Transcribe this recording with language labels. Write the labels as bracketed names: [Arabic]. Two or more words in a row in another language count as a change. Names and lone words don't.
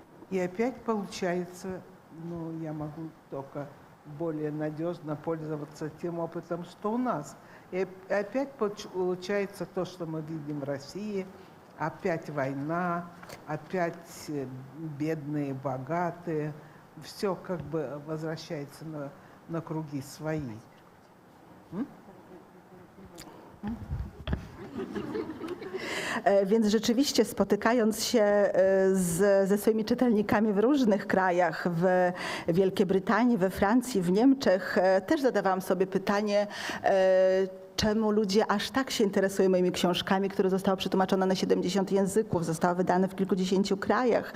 [Russian] И опять получается, я могу только более надежно пользоваться тем опытом, что у нас. И опять получается то, что мы видим в России. Опять война, опять бедные, богатые. Все как бы возвращается на круги свои. [Polish] Więc rzeczywiście spotykając się ze swoimi czytelnikami w różnych krajach, w Wielkiej Brytanii, we Francji, w Niemczech, też zadawałam sobie pytanie, czemu ludzie aż tak się interesują moimi książkami, które zostały przetłumaczone na 70 języków, zostały wydane w kilkudziesięciu krajach.